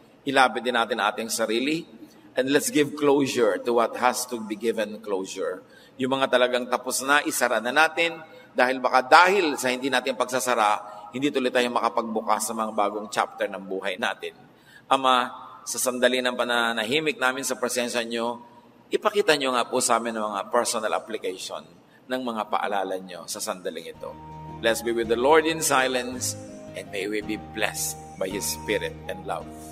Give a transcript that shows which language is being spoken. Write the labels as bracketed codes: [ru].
[tl] Ilapit din natin ating sarili, [en] and let's give closure to what has to be given closure. [tl] Yung mga talagang tapos na, isara na natin, dahil sa hindi natin pagsasara, hindi tuloy tayo makapagbukas sa mga bagong chapter ng buhay natin. Ama, sa sandali ng pananahimik namin sa presensya nyo, ipakita nyo nga po sa amin ng mga personal application ng mga paalala nyo sa sandaling ito. [en] Let's be with the Lord in silence, and may we be blessed by His Spirit and love.